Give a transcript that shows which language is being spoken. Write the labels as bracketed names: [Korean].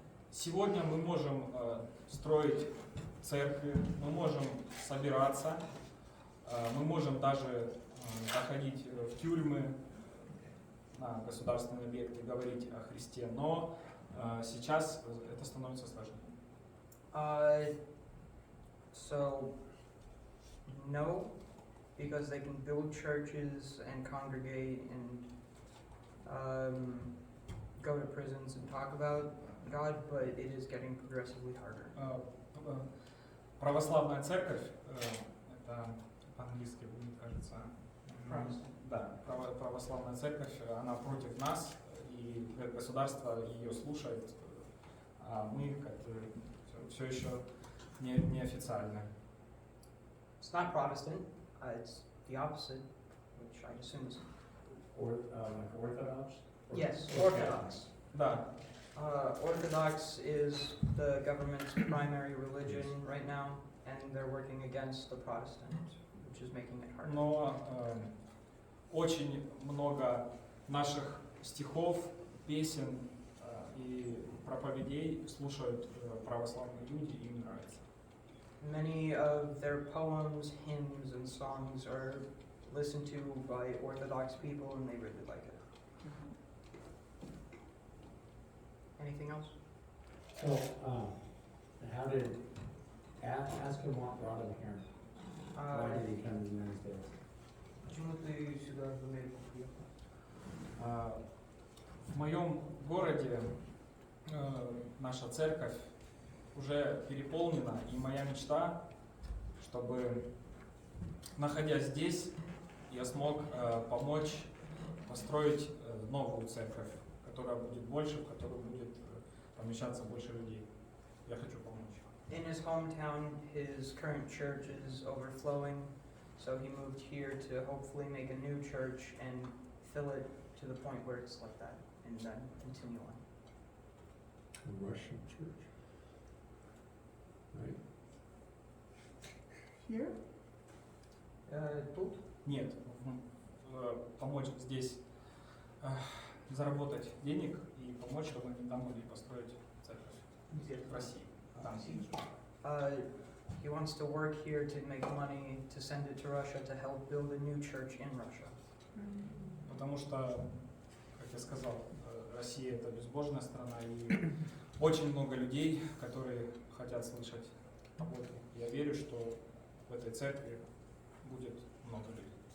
[Russian] Сегодня мы можем строить церкви, мы можем собираться, мы можем даже заходить в тюрьмы, на государственные объекты, говорить о Христе, но сейчас это становится сложнее. [English] So, no, because they can build churches and congregate and go to prisons and talk about God, but it is getting progressively harder. [Russian] Православная церковь, это по-английски, мне кажется, да, православная церковь, она против нас, и государство ее слушает, а мы как бы все еще неофициально. [English] It's not Protestant, it's the opposite, which I assume is. Like Orthodox? Yes, Orthodox. [Russian] Да. [English] Orthodox is the government's primary religion right now, and they're working against the Protestant, which is making it harder. [Russian] Но очень много наших стихов, песен и проповедей слушают православные люди, и им нравится. [English] Many of their poems, hymns, and songs are listened to by Orthodox people, and they really like it. Anything else? So, how did, ask him what brought him here? Why did he come to the United States? [Russian] Почему ты сюда в Америку приехал? В моем городе наша церковь уже переполнена, и моя мечта, чтобы, находясь здесь, я смог помочь построить новую церковь, которая будет больше, в которую будет помещаться больше людей. Я хочу помочь. [English] In his hometown, his current church is overflowing, so he moved here to hopefully make a new church and fill it to the point where it's like that, and then continue on. A Russian church, right? Here? [Russian] Тут? Нет, помочь здесь заработать денег и помочь, чтобы они там могли построить церковь в России. Там. [English] He wants to work here to make money, to send it to Russia, to help build a new church in Russia. [Russian] Потому что, как я сказал, Россия это безбожная страна, и очень много людей, которые хотят слышать о Боге. Я верю, что в этой церкви будет много людей.